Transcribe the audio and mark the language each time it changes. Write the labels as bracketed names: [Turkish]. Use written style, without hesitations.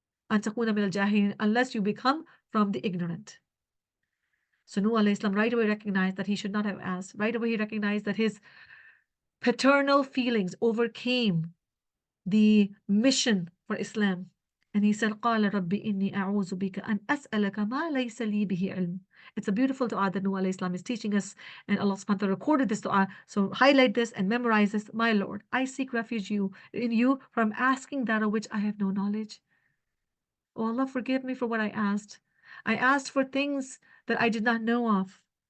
[Arabic] An takuna min al-jahilin, [English] unless you become from the ignorant. So Nuh alayhi salam right away recognized that he should not have asked. Right away he recognized that his paternal feelings overcame the mission for Islam. And he said, [Arabic] قال ربي إني أعوذ بك أن أسألك ما ليس لي به علم. [English] It's a beautiful dua that Nuh alayhi salam is teaching us, and Allah subhanahu wa ta'ala recorded this dua. So highlight this and memorize this. My Lord, I seek refuge in you from asking that of which I have no knowledge. Oh Allah, forgive me for what I asked. I asked for things that I did not know of.